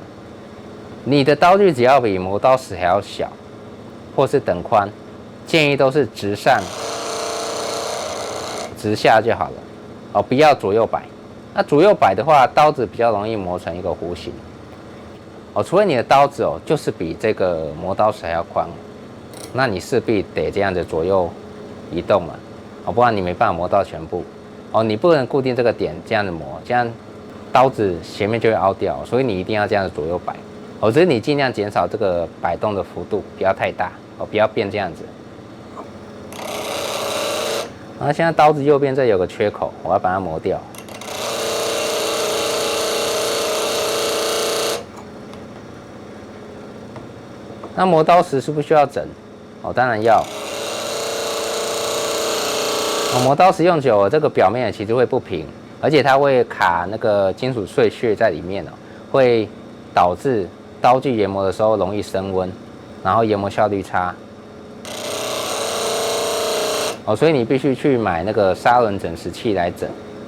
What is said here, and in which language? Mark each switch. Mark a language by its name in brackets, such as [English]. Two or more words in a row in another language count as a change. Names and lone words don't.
[Chinese] 你的刀具只要比磨刀石還要小，或是等寬。建議都是直上直下就好了，不要左右擺。那左右擺的話，刀子比較容易磨成一個弧形。除非你的刀子就是比這個磨刀石還要寬，那你勢必得這樣子左右移動嘛，不然你沒辦法磨到全部。你不能固定這個點這樣子磨，這樣刀子前面就會凹掉，所以你一定要這樣子左右擺。只是你盡量減少這個擺動的幅度，不要太大，不要變這樣子。現在刀子右邊這有個缺口，我要把它磨掉。那磨刀石是不是需要整？当然要。磨刀石用久了，这個表面其實會不平，而且它會卡那個金屬碎屑在裡面會導致刀具研磨的時候容易升溫，然後研磨效率差。所以你必須去買那個砂輪整石器來整。